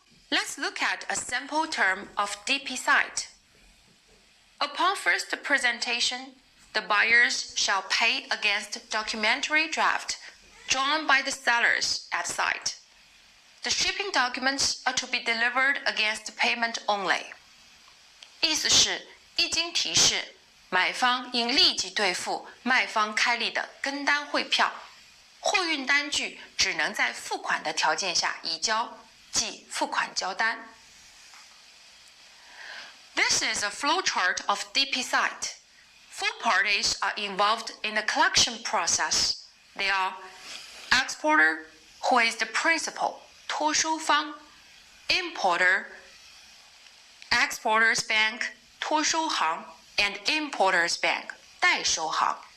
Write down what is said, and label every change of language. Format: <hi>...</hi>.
<en>Let's look at a simple term of DP site. Upon first presentation, the buyers shall pay against documentary draft drawn by the sellers at site. The shipping documents are to be delivered against payment only.</en> <zh>意思是，一经提示，买方应立即兑付卖方开立的跟单汇票，货运单据只能在付款的条件下移交，即付款交单。</zh> <en>This is a flowchart of DP site. Four parties are involved in the collection process. They are exporter, who is the principal, 托收方, importer, exporters bank, 托收行, and importers bank, 代收行.</en>